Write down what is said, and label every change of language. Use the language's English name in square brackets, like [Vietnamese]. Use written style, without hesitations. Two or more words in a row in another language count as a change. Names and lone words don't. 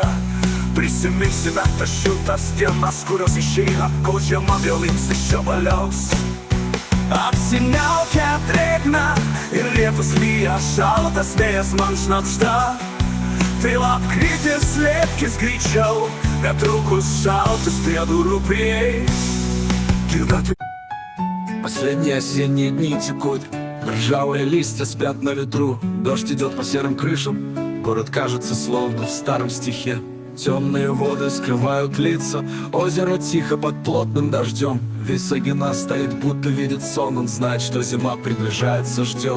[Lithuanian] Prisiminsime tas šiltas dienas, kurios išeina, kol žiema vėl imsis čia valiaus. Apsiniaukia drėgna ir lietus lyja, šaltas vėjas man šnabžda. Tai lapkritis, slėpkis greičiau, Netrukus šaltas prie durų prieis. Girdate? [Russian] Последние осенние дни текут, ржавые листья спят на ветру. Дождь идет по серым крышам, город кажется словно в старом стихе. Темные воды скрывают лица, озеро тихо под плотным дождем. Висагина стоит, будто видит сон, он знает, что зима приближается, ждет.